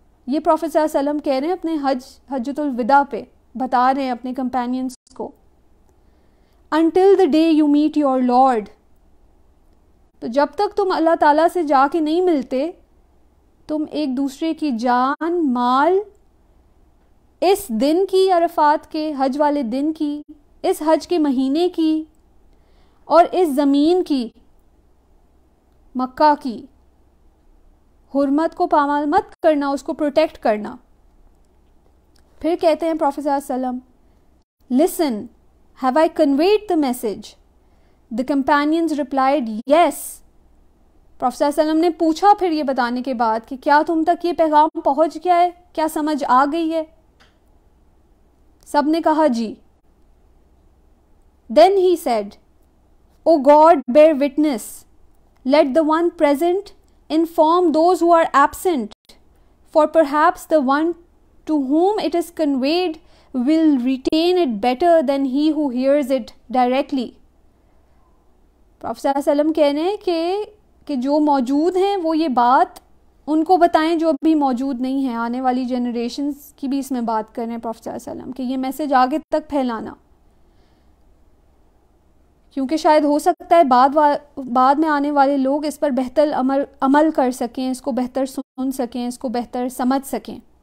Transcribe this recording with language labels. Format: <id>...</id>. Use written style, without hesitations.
<ur>یہ پروفیٹ صلی اللہ علیہ وسلم کہہ رہے ہیں اپنے حجۃ الوداع پہ، بتا رہے ہیں اپنے کمپینینز کو.</ur> <en>until the day you meet your Lord.</en> <ur>تو جب تک تم اللہ تعالیٰ سے جا کے نہیں ملتے تم ایک دوسرے کی جان، مال، اس دن کی، عرفات کے حج والے دن کی، اس حج کے مہینے کی، اور اس زمین کی، مکہ کی حرمت کو پامال مت کرنا، اس کو پروٹیکٹ کرنا. پھر کہتے ہیں پروفیٹ صلی اللہ علیہ وسلم،</ur> <en>listen, have I conveyed the message? The companions replied, yes.</en> <ur>Prophet صلی اللہ علیہ وسلم نے پوچھا پھر یہ بتانے کے بعد کہ کیا تم تک یہ پیغام پہنچ گیا ہے، کیا سمجھ آ گئی ہے؟ سب نے کہا جی.</ur> <en>Then he said, O God, bear witness. Let the one present inform those who are absent, for perhaps the one to whom it is conveyed will retain it better than he who hears it directly.</en> <ur>Prophet صلی اللہ علیہ وسلم کہہ رہے ہیں کہ جو موجود ہیں وہ یہ بات ان کو بتائیں جو ابھی موجود نہیں ہیں. آنے والی جنریشنز کی بھی اس میں بات کر رہے ہیں پروفیٹ صلی اللہ علیہ وسلم کہ یہ میسج آگے تک پھیلانا, کیونکہ شاید ہو سکتا ہے بعد میں آنے والے لوگ اس پر بہتر عمل کر سکیں, اس کو بہتر سن سکیں, اس کو بہتر سمجھ سکیں.</ur>